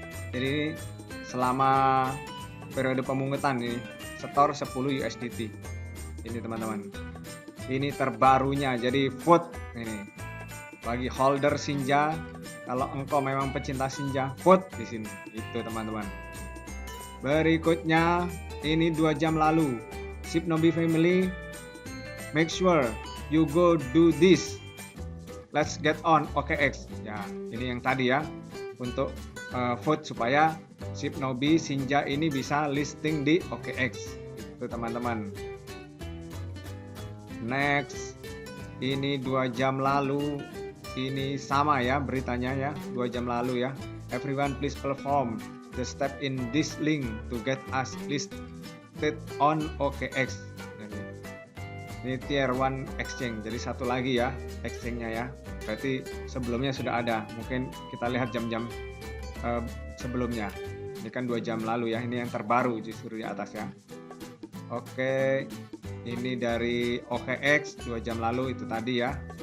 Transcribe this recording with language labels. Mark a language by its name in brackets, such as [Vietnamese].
[Indonesian] Jadi selama periode pemungutan ini setor 10 USDT. Ini teman-teman. Ini terbarunya. Jadi vote ini bagi holder Sinja. Kalau engkau memang pecinta Sinja, vote di sini. Itu teman-teman. Berikutnya ini 2 jam lalu. [English] Shibnobi family, make sure you go do this. Let's get on OKX. [Indonesian] Ya, ini yang tadi ya. Untuk vote supaya Shibnobi Sinja ini bisa listing di OKX. Itu teman-teman. Next. Ini 2 jam lalu. Ini sama ya beritanya ya, 2 jam lalu ya. [English] Everyone please perform the step in this link to get us listed on OKX. [Indonesian] Ini tier 1 exchange, jadi satu lagi ya exchange-nya ya. Berarti sebelumnya sudah ada, mungkin kita lihat jam-jam sebelumnya. Ini kan 2 jam lalu ya, ini yang terbaru justru di atas ya. Oke, ini dari OKX 2 jam lalu itu tadi ya.